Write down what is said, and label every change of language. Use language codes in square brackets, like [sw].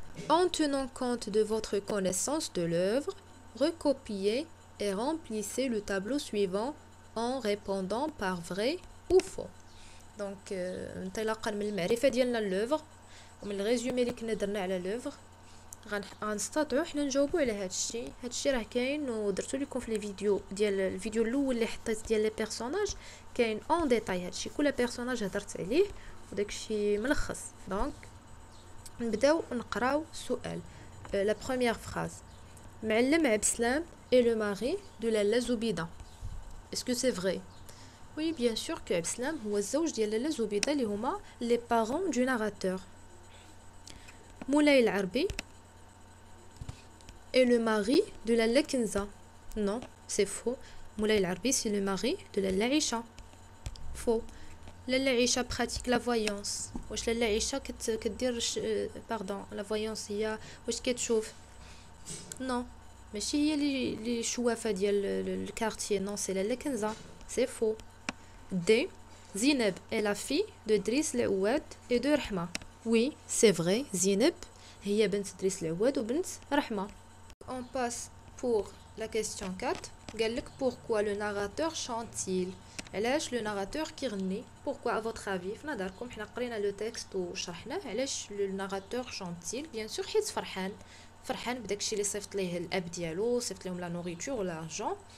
[fr] En tenant compte de votre connaissance de l'œuvre, recopiez et remplissez le tableau suivant en répondant par vrai ou faux. [ar] Donc انطلاقا من المعرفه ديالنا لوفر ومن الريزومي اللي كنا درنا على لوفر غنستطيعوا حنا نجاوبوا على هذا الشيء راه كاين ودرتو لكم في الفيديو الاول اللي حطيت ديال لي بيرسوناج، كاين اون ديتاي هذا الشيء، كل بيرسوناج هضرت عليه وداك الشيء ملخص. دونك نبداو نقراو السؤال. لا بروميير فراز معلم عبد السلام [fr] et le mari de [ar] لالا زبيدة. [fr] Est-ce que c'est vrai? Oui, bien sûr que عبد السلام [ar] هو الزوج ديال [fr] لالا زبيدة [ar] اللي هما [fr] les parents du narrateur. مولاي العربي et le mari de لالا كنزة. Non, c'est faux. مولاي العربي c'est le mari de لالا عيشة. Faux. لالا عيشة pratique la voyance. [ar] واش لالا عيشة كدير لا voyance هي واش كتشوف؟ نو ماشي هي اللي شوافة ديال الكارتيه. [fr] نو سي لالا كنزة. سي فو. دي زينب est la fille de دريس العواد et de رحمة. وي سي فري [ar] زينب هي بنت دريس العواد وبنت رحمة. [fr] On passe pour la question 4. [ar] قال لك [fr] pourquoi le narrateur chante-t-il؟ [ar] علاش لو ناراتور كيغني؟ [fr] pourquoi à votre avis [ar] في نظركم؟ حنا قرينا لو تكست وشرحناه. علاش لو ناراتور شونتيل؟ بيان سور حيت فرحان بداكشي اللي صيفط ليه الاب ديالو، صيفط لهم لا نوريتور ولا لارجون.